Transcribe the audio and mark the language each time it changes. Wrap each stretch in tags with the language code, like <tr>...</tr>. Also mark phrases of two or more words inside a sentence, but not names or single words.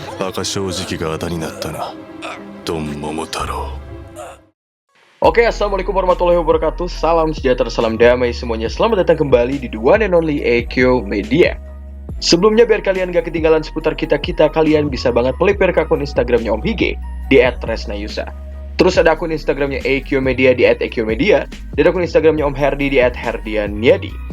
<ja>馬鹿正直があだになったな、ドン桃太郎。</ja> <id>Oke,</id> <ar>السلام عليكم ورحمة الله وبركاته.</ar> <id>Salam sejahtera, salam damai semuanya. Selamat datang kembali di The One and Only AQ Media. Sebelumnya, biar kalian gak ketinggalan seputar kita, kalian bisa banget melipir ke akun Instagramnya Om Hige di @resnayusa. Terus ada akun Instagramnya AQ Media di @AQmedia, dan akun Instagramnya Om Herdi di @herdianyadi.</id>